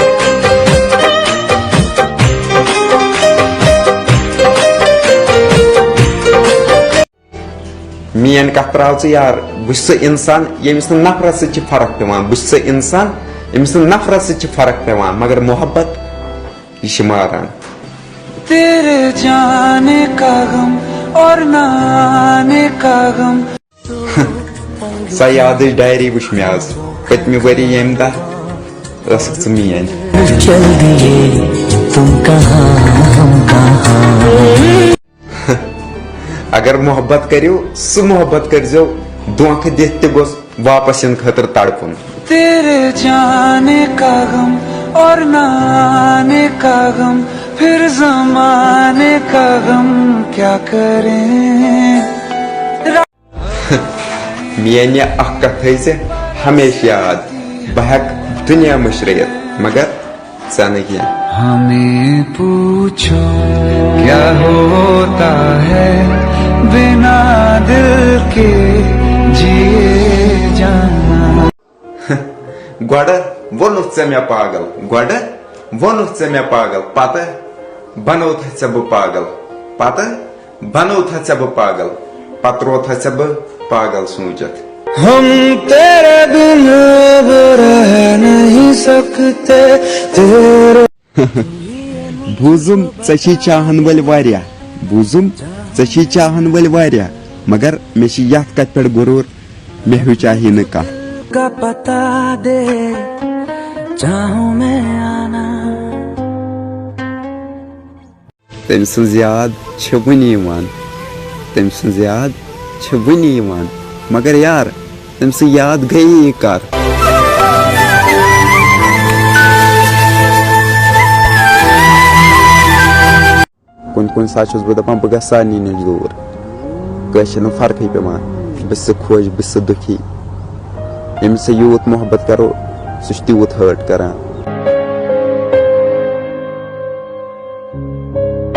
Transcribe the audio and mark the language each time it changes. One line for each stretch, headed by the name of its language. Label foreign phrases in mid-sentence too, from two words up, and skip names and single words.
Kashmiri: میٲنۍ کتھ تراو ژٕ یار بہٕ چھُس سُہ انسان ییٚمِس نہٕ نفرت سۭتۍ چھِ فرق پیوان بہٕ چھُس سُہ انسان ییٚمِس نہٕ نفرت سۭتۍ چھِ فرق پیوان مگر محبت یہِ چھِ ماران
Urdu: تیرے جانے کا غم اور نہ آنے کا غم
Kashmiri: سۄ یادٕچ ڈایری وٕچھ مےٚ آز پٔتمہِ ؤری ییٚمہِ دۄہ ٲسٕکھ ژٕ میٲنۍ
Urdu: چل دیے تم کہاں ہم کہاں
Kashmiri: اگر محبت کٔرِو سُہ محبت کٔرۍزیو دھوکہٕ دِتھ تہِ گوٚژھ واپس یِنہٕ خٲطرٕ تڑپُن
Urdu: تیرے جانے کا غم اور نہ آنے کا غم پھر زمانے کا غم کیا کریں
Kashmiri: میٲنۍ یہِ اکھ کتھ تھٲیزِ ہمیشہٕ یاد بہٕ ہٮ۪کہٕ دُنیا مٔشرٲیِتھ مگر ژٕ نہٕ کینٛہہ
Urdu: ہمیں پوچھو کیا ہوتا ہے بنا دل کے جیے جانا
Kashmiri: گۄڈٕ ووٚنُتھ ژےٚ مےٚ پاگل گۄڈٕ ووٚنُتھ ژےٚ مےٚ پاگل پتہٕ بنوتھَتھ ژےٚ بہٕ پاگل پتہٕ بنوتھَتھ ژےٚ بہٕ پاگل پتہٕ روتھَتھ ژےٚ بہٕ پاگل سوٗنچِتھ
Urdu: ہم تیرے بنا اب رہ نہیں سکتے تیرے
Kashmiri: بوٗزُم ژےٚ چھی چاہن وٲلۍ واریاہ بوٗزُم ژےٚ چھی چاہن وٲلۍ واریاہ مگر مےٚ چھِ یتھ کتھِ پٮ۪ٹھ غروٗر مےٚ ہیوٗ چاہی نہٕ کانٛہہ
Urdu: کا پتہ دے چاہوں میں آنا
Kashmiri: تٔمۍ سٕنٛز یاد چھِ وُنہِ یِوان تٔمۍ سٕنٛز یاد چھِ وُنہِ یِوان مگر یار تٔمۍ سٕنٛز یاد گٔیی کر کُنہِ ساتہٕ چھُس بہٕ دپان بہٕ گژھٕ سارنٕے نِش دوٗر کٲنٛسہِ چھنہٕ فرقٕے پیوان بہٕ چھُس خۄش بہٕ چھُس دُکھی ییٚمِس سۭتۍ یوٗت محبت کرو سُہ چھُ تیوٗت ہٲٹ کران